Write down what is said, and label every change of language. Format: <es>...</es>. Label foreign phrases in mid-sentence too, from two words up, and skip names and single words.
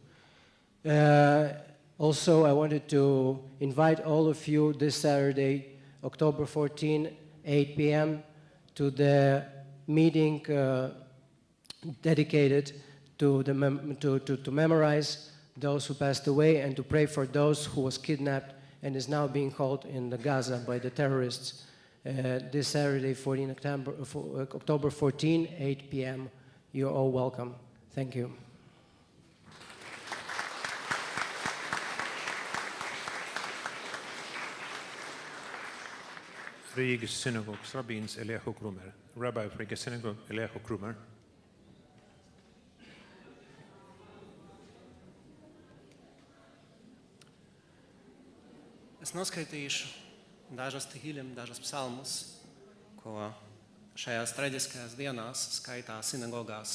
<en>Also, I wanted to invite all of you this Saturday, October 14, 8 p.m., to the meeting dedicated to memorize those who passed away and to pray for those who was kidnapped and is now being held in the Gaza by the terrorists. This Saturday, October 14, 8 p.m. You're all welcome. Thank you.</en> <lv>Rīgas synagogas rabbīns Eliyahu Krumer.</lv> <en>Rabbi of Riga Synagogue, Eliyahu Krumer.</en> <lv>Es noskaitīšu dažas tīļiem, dažas psalmus, ko šajās traģiskajās dienās skaitā sinagogās</lv>